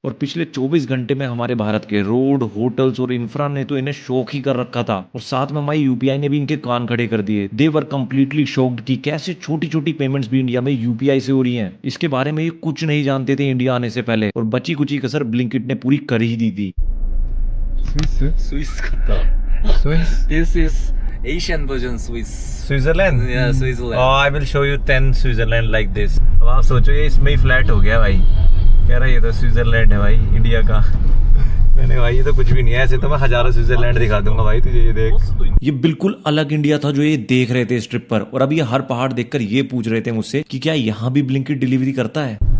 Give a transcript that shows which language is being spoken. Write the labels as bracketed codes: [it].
[hi] और पिछले 24 घंटे में हमारे भारत के रोड, होटल्स और इंफ्रा ने तो इन्हें शौक ही कर रखा था, और साथ में हमारी यूपीआई ने भी इनके कान खड़े कर दिए। [en] they were completely shocked [hi] कि कैसे छोटी छोटी पेमेंट्स भी इंडिया में यूपीआई से हो रही है। इसके बारे में ये कुछ नहीं जानते थे इंडिया आने से पहले, और बची कुची कसर ब्लिंकिट ने पूरी कर ही दी थी। [en] Swiss kata. Swiss? This is Asian version Swiss. [hi] Switzerland? [en] Yeah, Switzerland. I will show you 10 Switzerland like this. [hi] अब आप सोचो ये इसमें ही फ्लैट हो गया भाई, कह रहा है ये तो स्विट्जरलैंड है भाई इंडिया का। मैंने भाई ये तो कुछ भी नहीं है, ऐसे तो मैं हजारों स्विट्जरलैंड दिखा दूंगा भाई तुझे, ये देख। ये बिल्कुल अलग इंडिया था जो ये देख रहे थे इस ट्रिप पर, और अब ये हर पहाड़ देखकर ये पूछ रहे थे मुझसे कि क्या यहाँ भी ब्लिंकिट डिलीवरी करता है।